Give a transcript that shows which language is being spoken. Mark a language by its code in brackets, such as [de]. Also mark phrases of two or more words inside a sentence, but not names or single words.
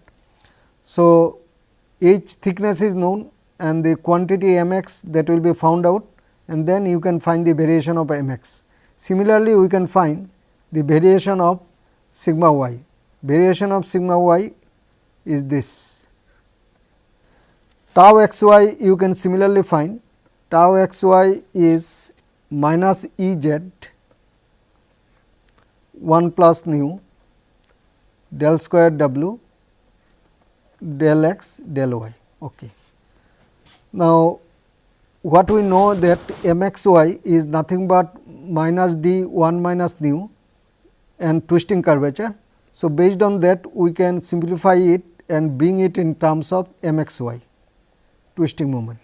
[en] So, h thickness is known and the quantity m x that will be found out, and then you can find the variation of m x. Similarly, we can find the variation of sigma y. Variation of sigma y is this. Tau x y you can similarly find. Tau x y is minus E z 1 plus nu del square w del x del y. Okay. Now, what we know that m x y is nothing but minus d 1 minus nu and twisting curvature. So, based on that we can simplify it and bring it in terms of m x y, twisting moment.